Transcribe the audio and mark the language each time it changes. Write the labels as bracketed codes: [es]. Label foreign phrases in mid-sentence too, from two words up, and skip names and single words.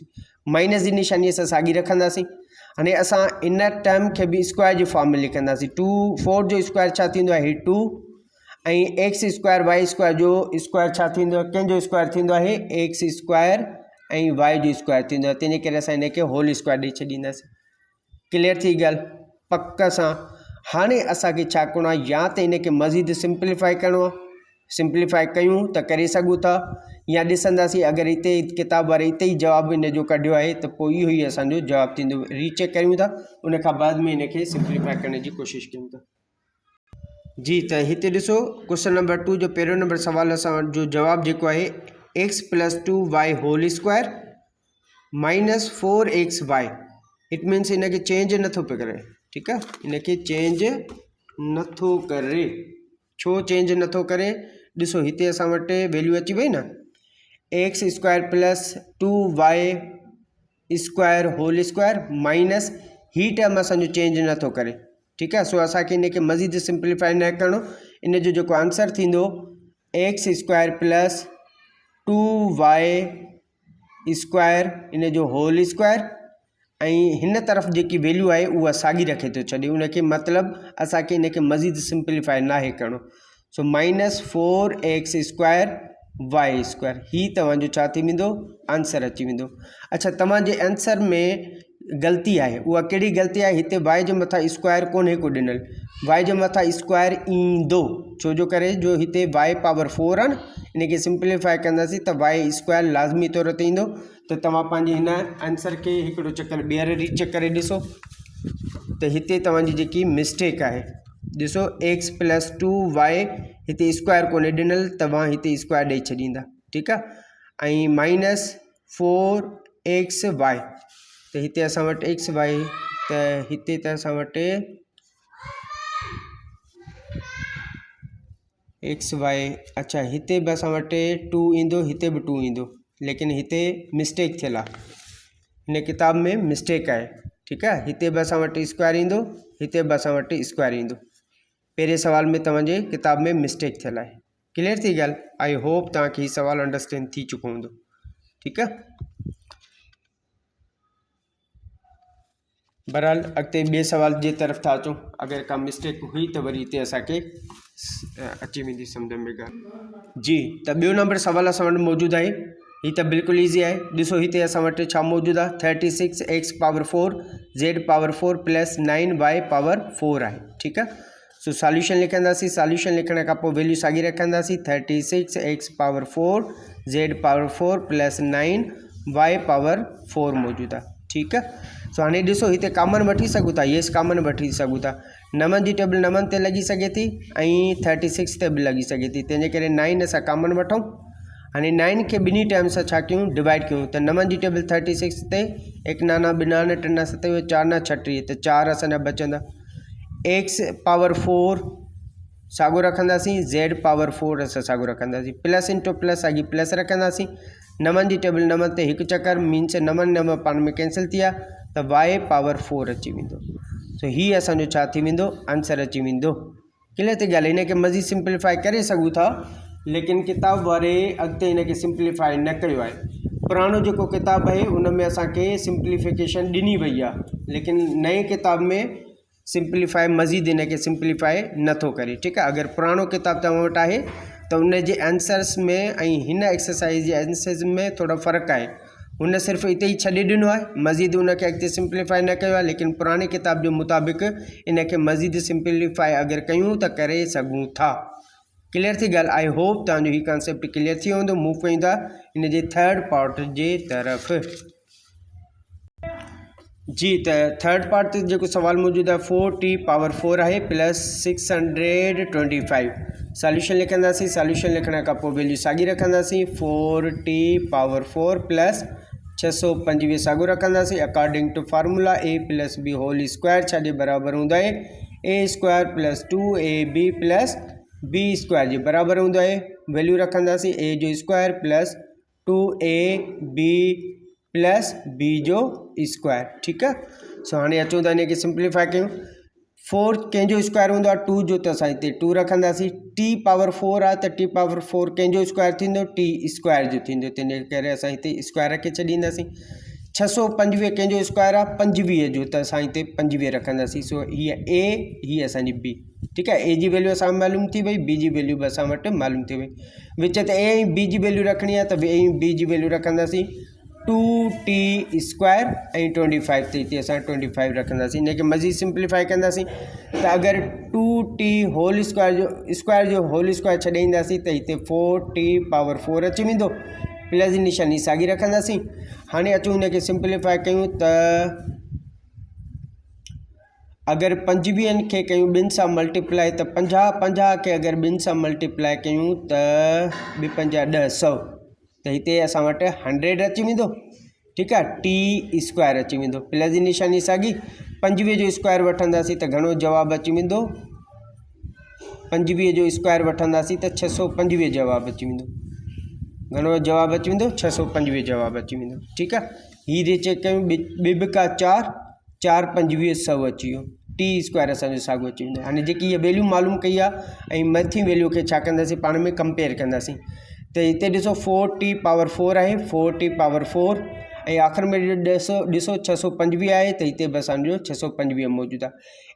[sd] माइनस जी निशानी असां साॻी रखंदासीं। हाणे असां इन टर्म खे बि स्क्वायर जे फॉर्म में लिखंदासीं। 4 जो स्क्वायर छा थींदो आहे, 2, ऐं [en] x square y square [sd] जो स्क्वायर छा थींदो आहे, कंहिंजो स्क्वायर थींदो आहे, [en] x square [sd] ऐं वाई जो स्क्वायर थींदो आहे, तंहिंजे करे असां हिनखे [en] whole square [sd] ॾेई छॾींदासीं। क्लियर थी ॻाल्हि पक सां। हाणे असांखे छा करिणो आहे, या त इनखे मज़ीद सिंप्लीफाई करिणो आहे, सिंप्लीफाई कयूं त करे सघूं था, या ॾिसंदासीं अगरि हिते किताब वारे हिते ई जवाबु हिन जो कढियो आहे त पोइ इहो ई असांजो जवाबु थींदो, रीचेक कयूं था, उनखां बाद में इनखे सिंप्लीफाई करण जी कोशिशि कयूं था। जी, त हिते ॾिसो क्वेश्चन नंबर 2 जो पहिरियों नंबर सवाल असां जो जवाबु जेको आहे, [en] x plus 2y whole square minus 4xy, it means [sd] इनखे चेंज नथो पियो करे। ठीकु आहे, इनखे चेंज नथो करे। छो चेंज नथो करे, ॾिसो हिते असां वटि वैल्यू अची वई न, [en] x square plus 2y square whole square minus ही टर्म असो चेंज नथो करे। [hi] ठीक है, [sd] सो असांखे इनके मज़ीद सिंप्लीफाई न करणो। इन जो आंसर थींदो [en] x square plus 2y square [sd] इन जो होल स्क्वायर इन तरफ जी वैल्यू [hi] है वह [sd] साॻी रखे तो छे उनके मतलब असांखे इनके मज़ीद सिंप्लीफाई ना करणो। सो [en] minus 4x square y square [sd] ही तव्हांजो छा थी वेंदो आंसर अची वेंदो। अच्छा, तव्हांजे आंसर में गलती [hi] है वह [sd] कहिड़ी गलती है, हिते y जे मथा स्क्वायर कोन्हे को ॾिनल, y जे मथा स्क्वायर ईंदो छो जो करे जो हिते y पावर 4 आहिनि। इनके सिंप्लीफाई कंदासीं त y स्क्वायर लाज़मी तौर ते ईंदो। तो तव्हां पंहिंजे हिन आंसर के हिकिड़ो चक्कर ॿीहर रीचेक करे ॾिसो त हिते तव्हांजी जेकी मिस्टेक है, ॾिसो एक्स प्लस 2y हिते स्क्वायर कोन्हे ॾिनल, तव्हां हिते स्क्वायर ॾेई छॾींदा। [hi] ठीक है, [sd] ऐं माइनस 4xy तो हिते असां वटि xy त हिते त असां वटि xy अच्छा हिते भी असां वटि 2 ईंदो, हिते भी 2 ईंदो, लेकिन हिते मिस्टेक थियल आहे, हिन किताब में मिस्टेक है। [hi] ठीक है, [sd] हिते भी असां वटि स्क्वायर ईंदो, हिते भी असां वटि स्क्वायर ईंदो। पहिरें सवाल में तव्हांजे किताब में मिस्टेक थियल है। क्लियर थी ॻाल्हि? [en] I hope [sd] तव्हांखे हीउ सवाल अंडरस्टैंड थी चुको हूंदो। [hi] ठीक है, [sd] बहरहाल अॻिते ॿिए सवाल जे तरफ़ था अचूं। अगर का मिस्टेक हुई तो वरी हिते असांखे अची वेंदी सम्झ में ॻाल्हि। जी, तो ॿियो नंबर सवाल असां वटि मौजूदु आहे। ही तो बिल्कुल ईज़ी है। ॾिसो हिते असां वटि छा मौजूदु आहे, [en] 36x power 4 z power 4 plus 9y power 4 है। [hi] ठीक है, [sd] सो सॉल्यूशन लिखंदासीं। सॉल्यूशन लिखण खां पोइ वैल्यू साॻी रखंदासीं। [en] 36x power 4 z power 4 plus 9y power 4 [sd] मौजूदु आहे। [hi] ठीक है, [sd] सो हाँ ॾिसो हिते कॉमन वठी सघूं था, येस कॉमन वठी सघूं था। नवनि जी टेबल नवनि ते लॻी सघे थी ऐं 36 ते भी लॻी सघे थी, तंहिंजे करे 9 असां कॉमन वठूं। हाँ 9 के बिनी टाइम से छा कयूं डिवाइड कयूं, तो नवनि जी टेबल 36 ते 1 नाना 2 नाना 3 ना 7 4 ना 36 तो 4 असांजा बचंदा। एक्स पावर 4 साॻो रखंदासीं, z पावर 4 असां साॻो रखंदासीं, [en] plus into plus [sd] साॻी प्लस रखंदासीं। नवनि जी टेबल नवनि ते हिकु चक्कर मीन्स नवनि नव पाण में कैंसिल थी विया तो y पावर 4 अची वेंदो। सो ही असांजो छा थी वेंदो आंसर अची वेंदो। क्लियर थी ॻाल्हि? इनके मज़ीद सिंप्लीफाई करे सघूं था, लेकिन किताब वारे अॻिते इनके सिंप्लीफाई न कयो आहे। पुराणो जो किताब है उनमें असांखे सिंप्लीफिकेशन ॾिनी वई आहे, लेकिन नए किताब में सिंप्लीफाई मज़ीद इनके सिंप्लीफाई नथो करे। [hi] ठीक है, [sd] अगर पुराणो किताब तव्हां वटि आहे तो उन जे आंसर्स में ऐं हिन एक्सरसाइज जे आंसर्स में थोड़ा फ़र्क़ु आहे। उन सिर्फ़ इते ही छॾे ॾिनो आहे, मज़ीद उनके अॻिते सिंप्लीफाई न कयो आहे, लेकिन पुराने किताब जो मुताबिक़ इनके मज़ीद सिंप्लीफाई अगर कयूं तो करे सघूं था। क्लियर थी ॻाल्हि? [en] I hope [sd] तव्हांजो ही कॉन्सेप्ट क्लियर थी वेंदो। मूव कयूं था इन जे [en] third part [sd] जे तरफ़। जी, तो [en] third part [sd] जो सवाल मौजूद है [en] 4t power 4 [sd] है प्लस 625। सॉल्यूशन लिखंदासीं। सॉल्यूशन लिखण का पोइ वैल्यू साॻी रखंदासीं। [en] 4t power 4 plus 625 [sd] साॻो रखंदासीं। [en] according to formula a plus b whole square [sd] छा जे बराबर हूंदो आहे [en] a square plus 2ab plus b square [sd] जे बराबर हूंदो आहे। वैल्यू रखंदासीं a जो स्क्वायर [en] plus 2ab plus [sd] b जो स्क्वायर। [hi] ठीक है, [sd] सो हाँ अचूं था इनके सिंप्लीफाई कयूं। 4 कंहिंजो स्क्वायर हूंदो आहे 2 जो, तो असां हिते 2 रखंदासीं। [en] t power 4 [sd] आहे तो [en] t power 4 [sd] कंहिंजो स्क्वायर थींदो [en] t square [sd] जो थींदो, तंहिंजे करे असां हिते स्क्वायर रखे छॾींदासीं। 625 कंहिंजो स्क्वायर आहे 25 जो, तो असां हिते 25 रखंदासीं। सो हीअ a हीअ असांजी b। [hi] ठीक है, [sd] a जी वैल्यू असां मालूम थी वई, b जी वैल्यू भी असां वटि मालूम थी वई। विच ते a ऐं b जी वैल्यू रखणी आहे तो a ऐं b जी वैल्यू रखंदासीं [en] 2t square [sd] ऐं 25 ते हिते असां 25 रखंदासीं। इनके मज़ीद सिंप्लीफाई कंदासीं तो अगर [en] 2t whole square [sd] जो [en] whole square [sd] छॾे ईंदासीं तो हिते [en] 4t power 4 [sd] अची वेंदो, प्लस जी निशानी साॻी रखंदासीं। हाणे अचूं इनके सिंप्लीफाई कयूं तो अगर 25 के कयूं ॿिनि सां मल्टीप्लाई तो 50 के अगर ॿिनि सां मल्टीप्लाई कयूं तो 2 5 10 100 तो हिते असां वटि 100 अची वेंदो। [hi] ठीक है, [en] t square [sd] अची वेंदो, प्लस जी निशानी साॻी। 25 जो स्क्वायर वठंदासीं तो घणो जवाब अची वेंदो, 25 जो स्क्वायर वठंदासीं तो 625 जवाब अची वेंदो। घणो जवाब अची वेंदो 625 जवाब अची वेंदो। [hi] ठीक है, [sd] हीरे चेक कयूं बिबिका 4 4 25 100 अची वियो। [en] t square [sd] असांजो साॻियो अची वेंदो। हाणे जेकी इहा वैल्यू मालूम कई आहे ऐं मथी वैल्यू खे छा कंदासीं पाण में कंपेयर कंदासीं। त हिते ॾिसो [en] 4t power 4 [sd] आहे, [en] 4t power 4 [sd] ऐं आख़िर में ॾिसो 625 आहे त हिते बि असांजो 625 मौजूदु आहे।